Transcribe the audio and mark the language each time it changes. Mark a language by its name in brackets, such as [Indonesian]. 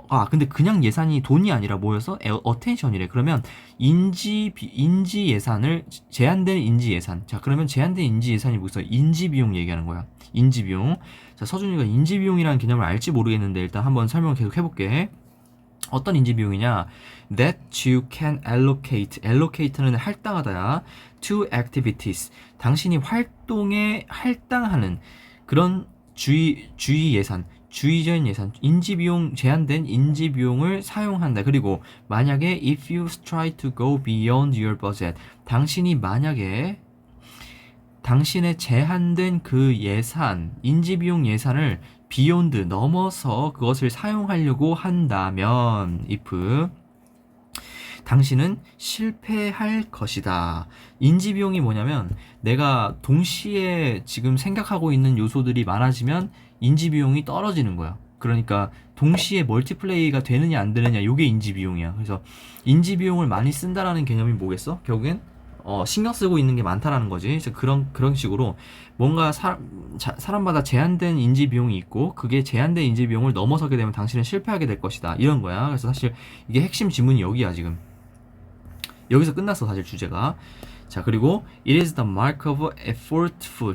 [Korean] 근데 그냥 예산이 돈이 아니라 뭐였어? attention이래. 그러면 인지 예산을, 제한된 인지 예산. 자, 그러면 제한된 인지 예산이 뭐겠어? 인지 비용 얘기하는 거야. 인지 비용. 자, 서준이가 인지 비용이라는 개념을 알지 모르겠는데 일단 한번 설명 계속 해볼게. 어떤 인지 비용이냐? [English] That you can allocate는 [Korean] 할당하다야. [English] To activities, [Korean] 당신이 활동에 할당하는 그런 주의 예산, 주의적인 예산, 인지비용, 제한된 인지비용을 사용한다. 그리고 만약에 [English] if you try to go beyond your budget, [Korean] 당신이 만약에 당신의 제한된 그 예산, 인지비용 예산을 beyond, 넘어서 그것을 사용하려고 한다면 if, 당신은 실패할 것이다. 인지비용이 뭐냐면 내가 동시에 지금 생각하고 있는 요소들이 많아지면 인지비용이 떨어지는 거야. 그러니까 동시에 멀티플레이가 되느냐 안 되느냐, 이게 인지비용이야. 그래서 인지비용을 많이 쓴다라는 개념이 뭐겠어? 결국엔 신경 쓰고 있는 게 많다라는 거지. 그래서 그런 식으로 뭔가 사람마다 제한된 인지 비용이 있고, 그게 제한된 인지 비용을 넘어서게 되면 당신은 실패하게 될 것이다. 이런 거야. 그래서 사실 이게 핵심 지문이 여기야. 지금 여기서 끝났어 사실 주제가. 자, 그리고 [English] it is the mark of effortful.